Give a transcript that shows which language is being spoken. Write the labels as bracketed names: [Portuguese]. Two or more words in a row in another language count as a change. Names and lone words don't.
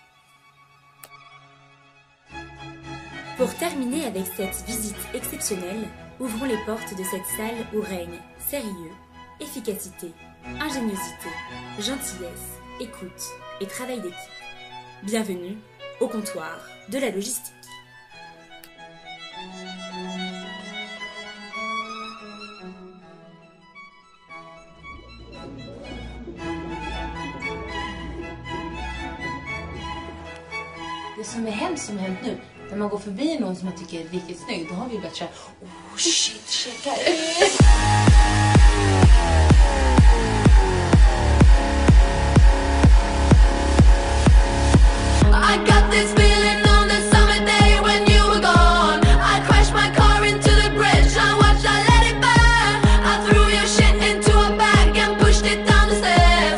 [French] Pour terminer avec cette visite exceptionnelle, ouvrons les portes de cette salle où règne sérieux, efficacité, ingéniosité, gentillesse, écoute et travail d'équipe. Bienvenue au comptoir de la logistique. [Swedish] Det som är hemskt som hänt nu, när man går förbi någon som man tycker är riktigt snygg, då har vi börjat köra, [English] oh shit, [Swedish] checka ut! [English] I got this feeling on the summer day when you were gone. I crashed my car into the bridge, I watched, I let it burn. I threw your shit into a bag and pushed it down the stairs.